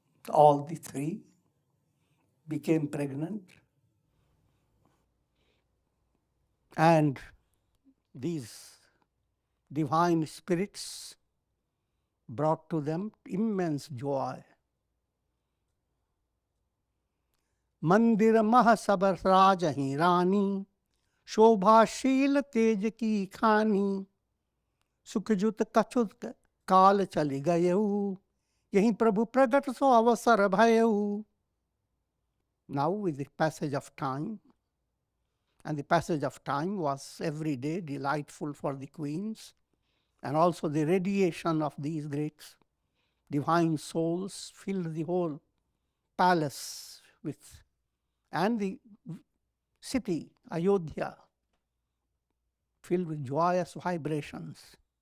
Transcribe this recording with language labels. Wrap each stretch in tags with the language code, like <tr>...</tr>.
<en>All the 3 became pregnant, and these divine spirits brought to them immense joy.</en> <awa>मंदिर मह सब राजहि रानी शोभाशील तेज की खानी सुखजुत कछुत काल चली गयऊ यही प्रभु प्रगट सो अवसर भयऊ.</awa> <en>Now with the passage of time, and the passage of time was every day delightful for the queens, and also the radiation of these great divine souls filled the whole palace with, and the city, Ayodhya, filled with joyous vibrations.</en>